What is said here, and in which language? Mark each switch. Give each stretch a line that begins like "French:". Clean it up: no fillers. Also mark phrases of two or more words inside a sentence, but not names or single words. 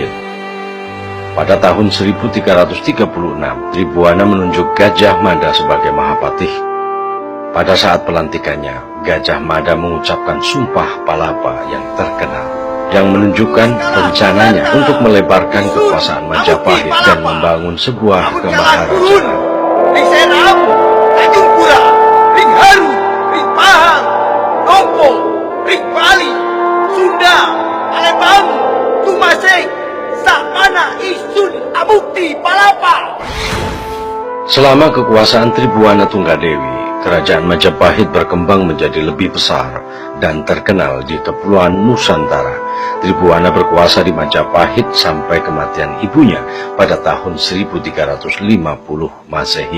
Indonesian: Pada tahun 1336, Tribhuwana menunjuk Gajah Mada sebagai Mahapatih. Pada saat pelantikannya, Gajah Mada mengucapkan Sumpah Palapa yang terkenal, yang menunjukkan rencananya untuk melebarkan kekuasaan Majapahit dan membangun sebuah kemaharajaan.
Kawi: Ring Seram, Tanjung Pura, Ring Haru, Ring Pahang, Tompo, Ring Bali, Sunda, Palembang, Tumasek, Sakmana, Isun, Amukti, Palapa.
Indonesian: Selama kekuasaan Tribhuwana Tunggadewi, kerajaan Majapahit berkembang menjadi lebih besar dan terkenal di Kepulauan Nusantara. Tribhuwana berkuasa di Majapahit sampai kematian ibunya pada tahun 1350 Masehi.